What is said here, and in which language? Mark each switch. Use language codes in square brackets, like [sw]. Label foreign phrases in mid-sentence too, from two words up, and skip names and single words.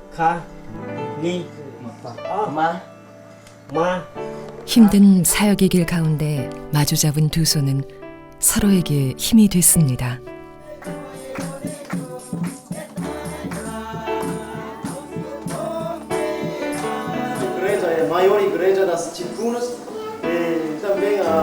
[ko] 힘든 사역의 길 가운데 마주 잡은 두 손은 서로에게 힘이 됐습니다. [pt] Igreja é a maior igreja das Ticunas e também